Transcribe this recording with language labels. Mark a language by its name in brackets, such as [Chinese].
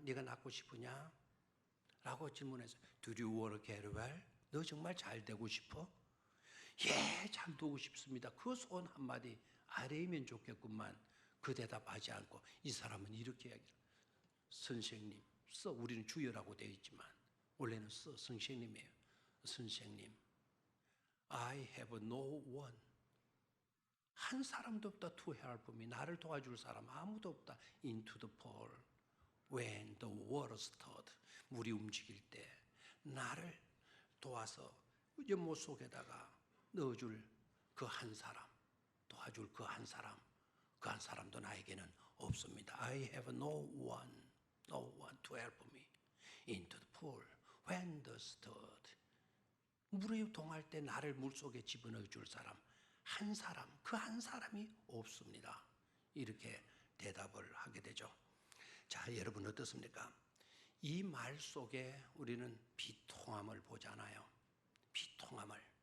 [Korean] 네가 낫고 싶으냐? 라고 질문했어요. [English] Do you want to get well? [Korean] 너 정말 잘 되고 싶어? 예, 잘 되고 싶습니다. 그 소원 한마디 아래이면 좋겠구만. 그 대답하지 않고 이 사람은 이렇게 이야기해요. 선생님, 우리는 주여라고 되어 있지만 원래는 선생님이에요. [English] 선생님, I have no one. [Korean] 한 사람도 없다. [English] To help me. [Korean] 나를 도와줄 사람 아무도 없다. [English] Into the pool. When the water stirred. [Korean] 물이 움직일 때 나를 도와서 연못 속에다가 넣어줄 그 한 사람, 도와줄 그 한 사람, 그 한 사람도 나에게는 없습니다. [English] I have no one to help me into the pool when the stirred. [Korean] 물에 동할 때 나를 물속에 집어넣어 줄 사람, 한 사람, 그 한 사람이 없습니다. 이렇게 대답을 하게 되죠. 자, 여러분 어떻습니까? 이 말 속에 우리는 비통함을 보잖아요. 비통함을.